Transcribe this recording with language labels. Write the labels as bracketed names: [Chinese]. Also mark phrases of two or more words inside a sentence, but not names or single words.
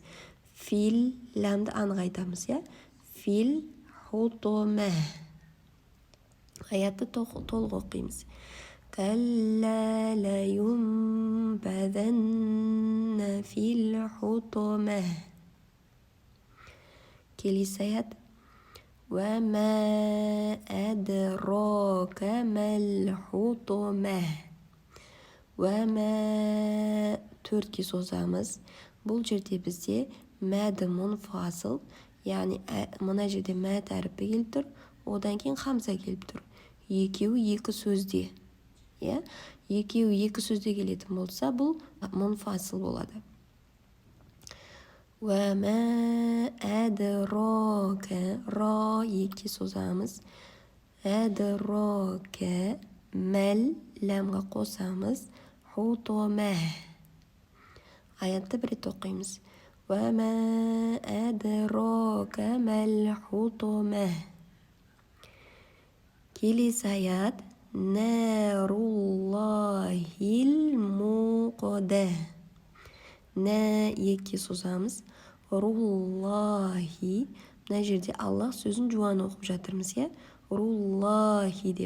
[Kazakh] Фил ләмді анық айтамыз, [Arabic] في الحطمة. [Kazakh] Аятты толық оқимыз. [Arabic] كلا لينبذن في الحطمة. [Kazakh] келесі аят [Arabic] وَمَا أَدْرَاكَ مَا الْحُطَمَةُ. [Kazakh] وَمَا төртке созамыз. Бұл жерде бізде мәді мұнфасыл, яғни мына жерде мәд әріпі келіп тұр, одан кейін хамза келіп тұр. Екеуі екі сөзде. Екеуі екі сөзде келетін болса, бұл мұнфасыл болады. [Arabic] وَمَا أَدْرَاكَ. [Kazakh] Ра екіге созамыз. أَدْرَاكَ мәл ләмға қосамыз. Хутоме. Аятты бір рет оқимыз. [Arabic] وَمَا أَدْرَاكَ مَا الْحُطَمَةُ. [Kazakh] келесі аят [Arabic] نار الله الموقدة. [Kazakh] Нә екіге созамыз. Руллахи. Мына жерде Аллах сөзін жуан оқып жатырмыз, Руллахи деп.